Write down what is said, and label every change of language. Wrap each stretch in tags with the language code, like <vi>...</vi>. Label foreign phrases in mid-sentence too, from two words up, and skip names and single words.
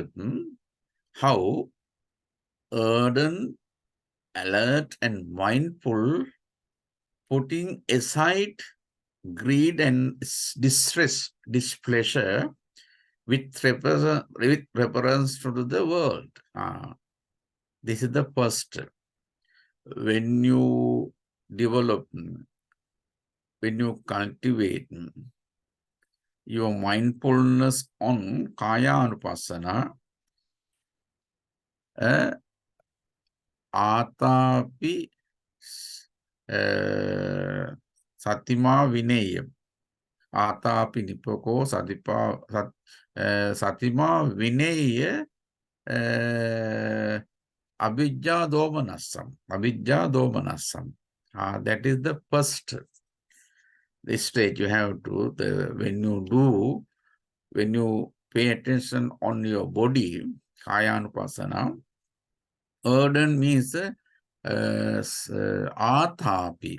<en>How ardent, alert, and mindful, putting aside greed and displeasure with reference to the world. This is the first. When you develop, when you cultivate your mindfulness on</en> <pi>Kaya Anupassana, Atapi Satima Vinayam. Atapi Nipoko Satima Vinaya Abhijja Domanasam. Abhijja Domanasam.</pi> <en>That is the first stage you have to, when you pay attention on your body,</en> <pi>Kaya Anupassana,</pi> <en>ardent means Atapi.</en>